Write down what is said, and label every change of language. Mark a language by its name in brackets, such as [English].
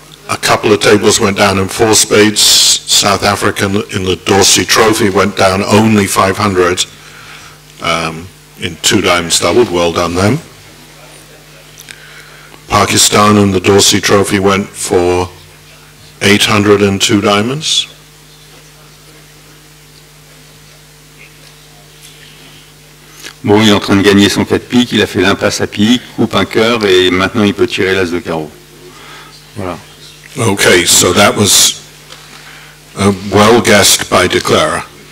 [English] A couple of tables went down in 4 spades. South Africa in the Dorsey Trophy went down only 500 in 2 diamonds doubled. Well done them. Pakistan in the Dorsey Trophy went for 802 diamonds. [French] Bon, il est en train de gagner son 4 pique, il a fait l'impasse à pique, coupe un cœur et maintenant il peut tirer l'as de carreau. Voilà. [English] Okay, so that was well guessed by declarer.